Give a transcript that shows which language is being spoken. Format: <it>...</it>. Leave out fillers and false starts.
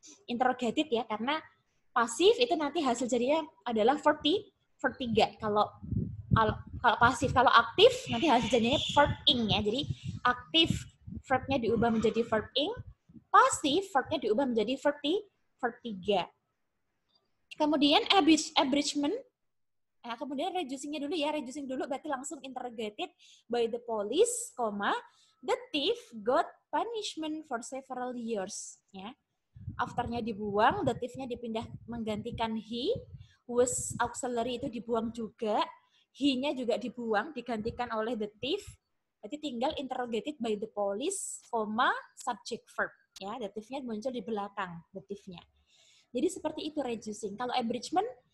<id>Interrogated ya, karena pasif itu nanti hasil jadinya adalah verb 3. Kalau pasif, kalau aktif nanti hasil jadinya verb ing ya. Jadi aktif verbnya diubah menjadi verb ing, pasif verbnya diubah menjadi verb 3. Kemudian abridgment, kemudian reducingnya dulu ya.</id> <en>Reducing dulu berarti langsung interrogated by the police, the thief got punishment for several years.</en> <id>Ya. Afternya dibuang, the thief-nya dipindah menggantikan he, was auxiliary itu dibuang juga, he-nya juga dibuang, digantikan oleh the thief. Berarti tinggal interrogated by the police, subject verb. Ya, the thief-nya muncul di belakang, the thief-nya. Jadi seperti itu reducing. Kalau abridgment,</id>